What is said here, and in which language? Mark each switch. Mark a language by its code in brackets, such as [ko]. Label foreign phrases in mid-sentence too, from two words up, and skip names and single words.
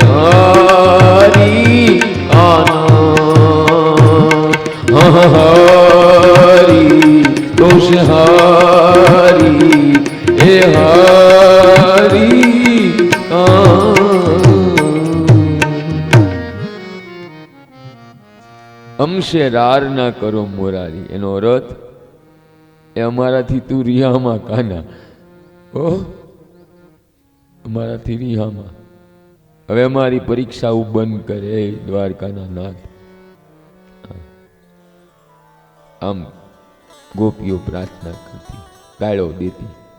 [hi] हारी आना हारी तो से हारी, ए हारी हमसे रार ना करो मोरारी. [gu] એનો અર્થ એ અમારાથી તું રિહામાં કાના. ઓ અમારાથી રિહામાં. હવે અમારી પરીક્ષાઓ બંધ કરે દ્વારકાના નાથ. આમ ગોપીઓ પ્રાર્થના કરતી, ગાળો દેતી.